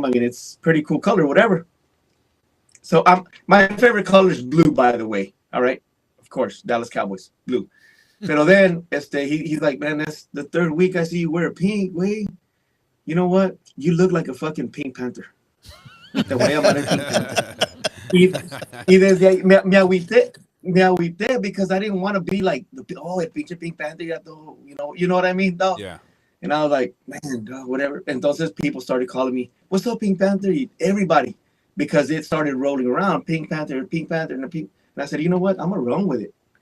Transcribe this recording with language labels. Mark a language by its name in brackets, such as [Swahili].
[English] I mean, it's pretty cool color, whatever. So my favorite color is blue, by the way. All right. Of course, Dallas Cowboys, blue. [Spanish] Pero [English] then he's like, man, that's the third week I see you wear pink. Wait, you know what? You look like a fucking Pink Panther. [Spanish] Te voy a llamar el Pink Panther. Y desde ahí me agüité [English] because I didn't want to be like, [Spanish] el pinche [English] Pink Panther, you know what I mean, dog? Yeah. And I was like, man, dog, whatever. [Spanish] Entonces [English] people started calling me, what's up, Pink Panther? Everybody, because it started rolling around, Pink Panther, and And I said, you know what? I'm gonna run with it.